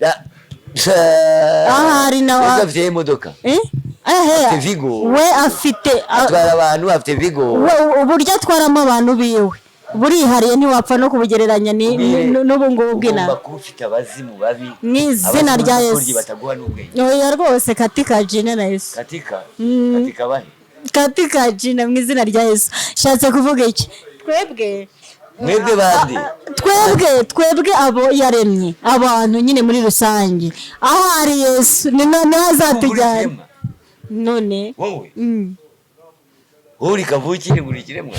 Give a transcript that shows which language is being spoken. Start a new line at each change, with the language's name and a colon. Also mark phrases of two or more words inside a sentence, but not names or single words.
Kinyarwanda: ahari nawe afite imodoka afite Vigo we afite atwara abantu afite Vigo uburyo atwaramo abantu biwe burihariye ntiwapfa no kubugereranya n'ubu ngubu bw'inama ufite abazimu babi mu izina rya Yesu oya rwose
Swahili: katika jina na Yesu katika bahe katika jina
Kinyarwanda: mu izina rya Yesu shatse kuvuga iki mwebwe bandi twebwe abo yaremye abantu nyine muri rusange aho ari Yesu ni none azatujyana none wowe uri kavukire muri kiremwa